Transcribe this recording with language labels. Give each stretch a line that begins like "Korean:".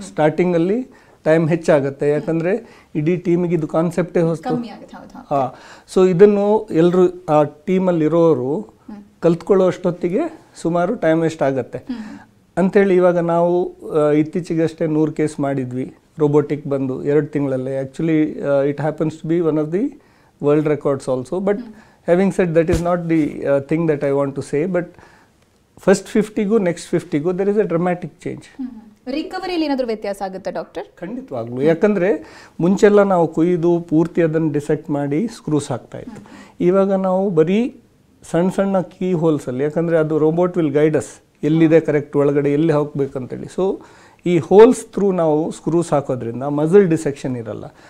Kannada: ಸ್ಟಾರ್ಟಿಂಗಲ್ಲಿ ಟೈಮ್ ಹೆಚ್ಚಾಗುತ್ತೆ, ಯಾಕಂದರೆ ಇಡೀ ಟೀಮಿಗೆ ಇದು ಕಾನ್ಸೆಪ್ಟೇ ಹೊಸ್ತು. ಹಾಂ, ಸೊ ಇದನ್ನು ಎಲ್ಲರೂ ಆ ಟೀಮಲ್ಲಿರೋರು ಕಲ್ತ್ಕೊಳ್ಳೋ ಅಷ್ಟೊತ್ತಿಗೆ ಸುಮಾರು ಟೈಮ್ ವೇಸ್ಟ್ ಆಗುತ್ತೆ ಅಂಥೇಳಿ ಇವಾಗ ನಾವು ಇತ್ತೀಚೆಗಷ್ಟೇ 100 ಕೇಸ್ ಮಾಡಿದ್ವಿ ರೋಬೋಟಿಕ್ ಬಂದು 2 ತಿಂಗಳಲ್ಲೇ.
English: Actually it happens to be one of the world records also, but having said that is not the thing that I want to say, but first 50ಗೂ next 50ಗೂ there is a dramatic change.
Kannada: ರಿಕವರಿಯಲ್ಲಿ ಏನಾದರೂ ವ್ಯತ್ಯಾಸ ಆಗುತ್ತೆ doctor? ಖಂಡಿತವಾಗ್ಲೂ. ಯಾಕಂದರೆ ಮುಂಚೆಲ್ಲ ನಾವು ಕೊಯ್ದು ಪೂರ್ತಿ ಅದನ್ನು dissect ಮಾಡಿ ಸ್ಕ್ರೂಸ್ ಹಾಕ್ತಾ ಇತ್ತು. ಇವಾಗ ನಾವು ಬರೀ ಸಣ್ಣ ಸಣ್ಣ ಕೀ ಹೋಲ್ಸಲ್ಲಿ, ಯಾಕಂದರೆ ಅದು
English: robot will guide us
Kannada: ಎಲ್ಲಿದೆ ಕರೆಕ್ಟ್ ಒಳಗಡೆ ಎಲ್ಲಿ ಹೋಗ್ಬೇಕಂತೇಳಿ. ಸೊ ಈ ಹೋಲ್ಸ್ ಥ್ರೂ ನಾವು ಸ್ಕ್ರೂಸ್ ಹಾಕೋದ್ರಿಂದ ಮಸಲ್ ಡಿಸೆಕ್ಷನ್ ಇರಲ್ಲ.